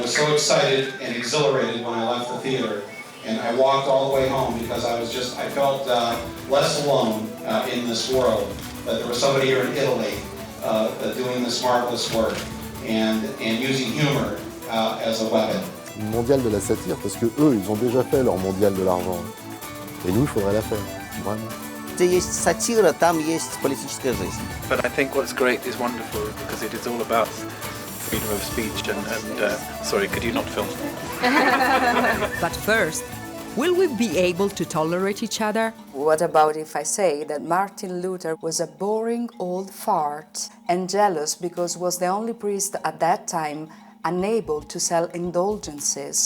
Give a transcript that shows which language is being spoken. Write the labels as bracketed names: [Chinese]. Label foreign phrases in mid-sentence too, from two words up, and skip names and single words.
[English] was so excited and exhilarated when I left the theater, and I walked all the way home because I felt less alone in this world, that there was somebody here in Italy doing this marvelous work and using humor as a weapon. [French] Mondial de la satire, parce que eux, ils ont déjà fait leur mondial de l'argent. Et nous, il faudrait la faire, vraiment. [Russian] Где есть сатира, там есть политическая жизнь. [English] But I think what's great is wonderful because it is all about freedom of speech and sorry, could you not film? But first, will we be able to tolerate each other? What about if I say that Martin Luther was a boring old fart and jealous because was the only priest at that time unable to sell indulgences?